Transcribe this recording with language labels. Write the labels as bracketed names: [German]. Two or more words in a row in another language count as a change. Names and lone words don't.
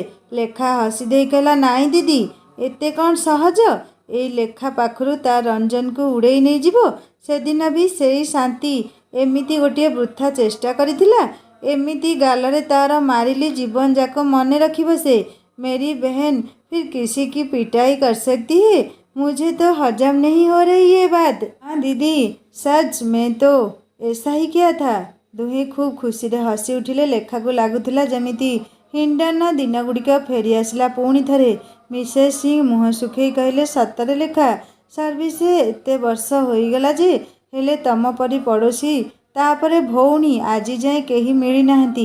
[Odia] ଲେଖା ହସି ଦେଇ କହିଲା, ନାଇଁ ଦିଦି, ଏତେ କ'ଣ ସହଜ? ଏଇ ଲେଖା ପାଖରୁ ତା ରଞ୍ଜନକୁ ଉଡ଼େଇ ନେଇଯିବ। ସେଦିନ ବି ସେଇ ଶାନ୍ତି ଏମିତି ଗୋଟିଏ ବୃଥା ଚେଷ୍ଟା କରିଥିଲା। ଏମିତି ଗାଲରେ ତା'ର ମାରିଲି ଜୀବନ ଯାକ ମନେ ରଖିବ ସେ। [Hindi] मेरी बहन फिर किसी की पिटाई कर सकती है? मुझे तो हजम नहीं हो रही ये बात। हाँ दीदी, सच में तो ऐसा ही किया था। [Odia] ଦୁହେଁ ଖୁବ୍ ଖୁସିରେ ହସି ଉଠିଲେ। ଲେଖାକୁ ଲାଗୁଥିଲା ଯେମିତି ହିଣ୍ଡନ ଦିନଗୁଡ଼ିକ ଫେରି ଆସିଲା ପୁଣି ଥରେ। ମିସେସ୍ ସିଂ ମୁହଁ ଶୁଖେଇ କହିଲେ, ସତରେ ଲେଖା, ସର୍ଭିସରେ ଏତେ ବର୍ଷ ହୋଇଗଲା ଯେ, ହେଲେ ତମ ପରି ପଡ଼ୋଶୀ, ତାପରେ ଭଉଣୀ ଆଜି ଯାଏଁ କେହି ମିଳିନାହାନ୍ତି।